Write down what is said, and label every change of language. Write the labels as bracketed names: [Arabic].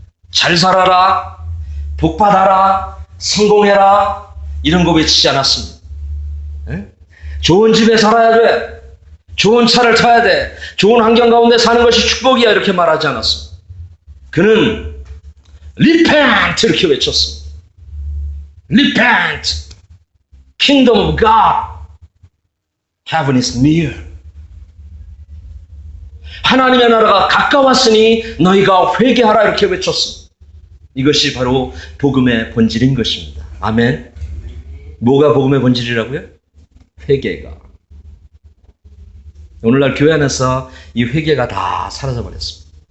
[Korean] 잘 살아라, 복 받아라, 성공해라, 이런 거 외치지 않았습니다. 네? 좋은 집에 살아야 돼, 좋은 차를 타야 돼, 좋은 환경 가운데 사는 것이 축복이야, 이렇게 말하지 않았습니다. 그는 Repent 이렇게 외쳤습니다. [English] Repent, Kingdom of God, Heaven is near. [Korean] 하나님의 나라가 가까웠으니 너희가 회개하라, 이렇게 외쳤습니다. 이것이 바로 복음의 본질인 것입니다. 아멘. 뭐가 복음의 본질이라고요? 회개가. 오늘날 교회 안에서 이 회개가 다 사라져버렸습니다.